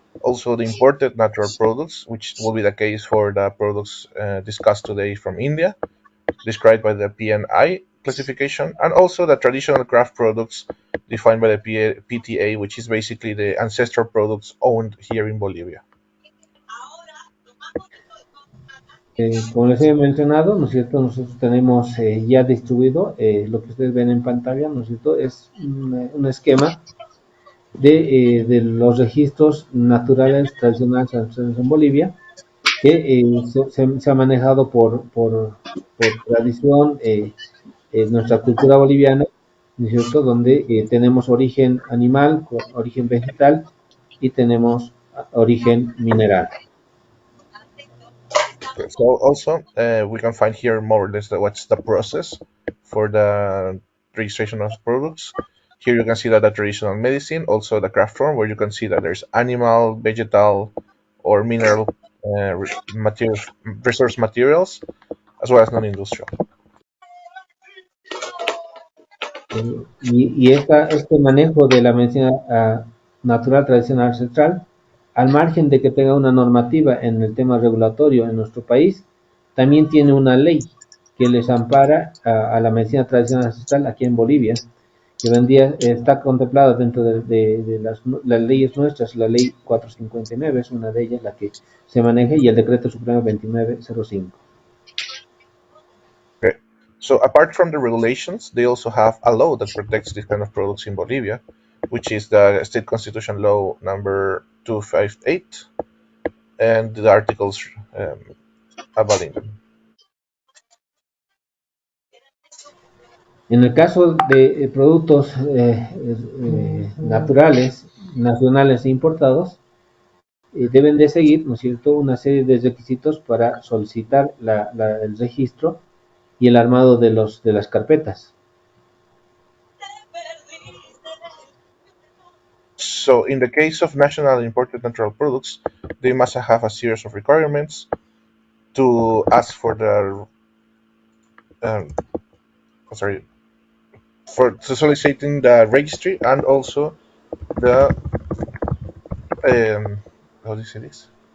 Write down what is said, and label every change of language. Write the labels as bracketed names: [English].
[English] Also, the imported natural products, which will be the case for the products discussed today from India, described by the PNI classification, and also the traditional craft products defined by the PTA, which is basically the ancestral products owned here in Bolivia. [Spanish] Como les he mencionado, ¿no es cierto? Nosotros tenemos ya distribuido lo que ustedes ven en pantalla, ¿no es cierto? Es un esquema de los registros naturales tradicionales en Bolivia que se ha manejado por tradición nuestra cultura boliviana, ¿no es cierto? Donde tenemos origen animal, origen vegetal y tenemos origen mineral. [English] So also we can find here more or less what's the process for the registration of products. Here you can see that the traditional medicine, also the craft form, where you can see that there's animal, vegetal, or mineral materials, resource materials, as well as non-industrial. [Spanish] Y este manejo de la medicina natural tradicional ancestral, al margen de que tenga una normativa en el tema regulatorio en nuestro país, también tiene una ley que les ampara a la medicina tradicional ancestral aquí en Bolivia, que vendría, está contemplada dentro de las leyes nuestras. La ley 459 es una de ellas la que se maneja, y el decreto supremo 2905. [English] Okay. So apart from the regulations, they also have a law that protects these kind of products in Bolivia, which is the State Constitution Law number 258, and the articles aboutting them. [Spanish] En el caso de productos naturales, nacionales e importados, deben de seguir, ¿no es cierto?, una serie de requisitos para solicitar el registro y el armado de las carpetas. [English] So in the case of national imported natural products, they must have a series of requirements to ask for the for soliciting the registry, and also the how do you say this?